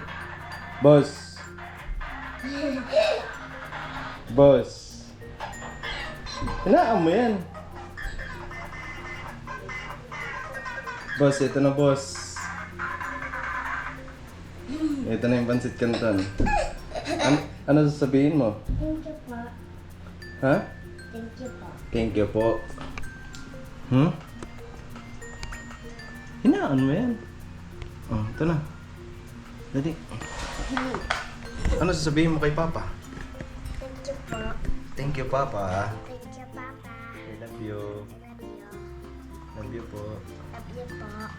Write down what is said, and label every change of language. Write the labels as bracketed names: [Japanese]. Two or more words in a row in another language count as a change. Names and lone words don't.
[Filipino] Boss! Boss! Hinaan mo yan. Boss, ito na boss. Ito na yung pancit canton. Ano sasabihin mo? [English] Thank you po. [Filipino] Ha? [English] Thank you po. Thank you [Filipino] po. Hinaan mo yan. Oh, ito na. Dali. Ano sasabihin mo kay Papa? [English] Thank you po. Thank you, Papa. Thank you, Papa. I love you. I love you. Love you po. Love you po.